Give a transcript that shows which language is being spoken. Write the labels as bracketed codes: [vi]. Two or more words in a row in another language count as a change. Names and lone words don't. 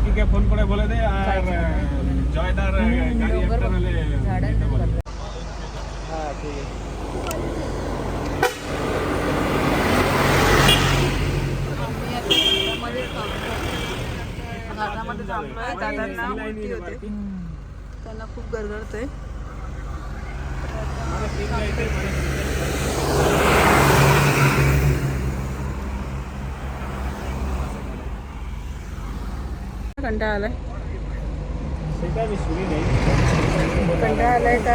[bn] ফোন করে বলে দে আর জয়দার গাড়ি একটা নালে হ্যাঁ ঠিক আছে [mr] घाटामध्ये थांबलोय. दादांना उलटी होते, त्यांना खूप गरगरतंय. कंटाळा आलाय, कंटाळा आलाय का?